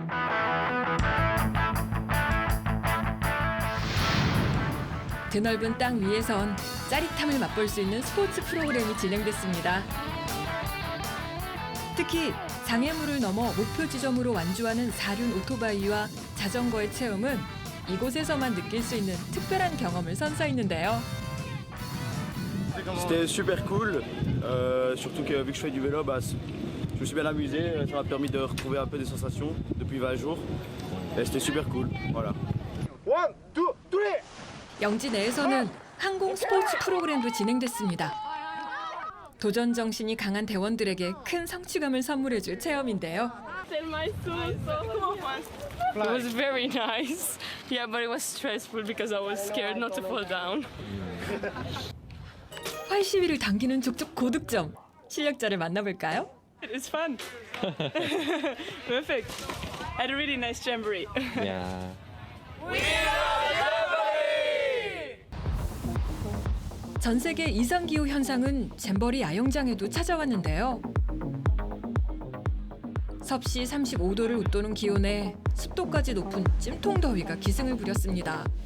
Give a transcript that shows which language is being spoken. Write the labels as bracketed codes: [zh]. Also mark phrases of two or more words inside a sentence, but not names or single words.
[ko] 드넓은 땅 위에선 짜릿함을 맛볼 수 있는 스포츠 프로그램이 진행됐습니다. 특히 장애물을 넘어 목표 지점으로 완주하는 사륜 오토바이와 자전거의 체험은 이곳에서만 느낄 수 있는 특별한 경험을 선사했는데요. [fr] C'était super cool, surtout que vu que je fais du vélo, je me suis bien amusé, ça m'a permis de retrouver un peu des sensations depuis 20 jours. Et c'était super cool, voilà. 1, 2, 3. [ko] 영지 내에서는 항공 스포츠 프로그램도 진행됐습니다. 도전 정신이 강한 대원들에게 큰 성취감을 선물해줄 체험인데요. [en] It was very nice. Yeah, but it was stressful because I was scared not to fall down. [ko] 활시위를 당기는 족족 고득점. 실력자를 만나볼까요? [en] It was fun. Perfect. Had a really nice jamboree. Yeah. [ko] 전 세계 이상기후 현상은 잼버리 야영장에도 찾아왔는데요. 섭씨 35도를 웃도는 기온에 습도까지 높은 찜통 더위가 기승을 부렸습니다.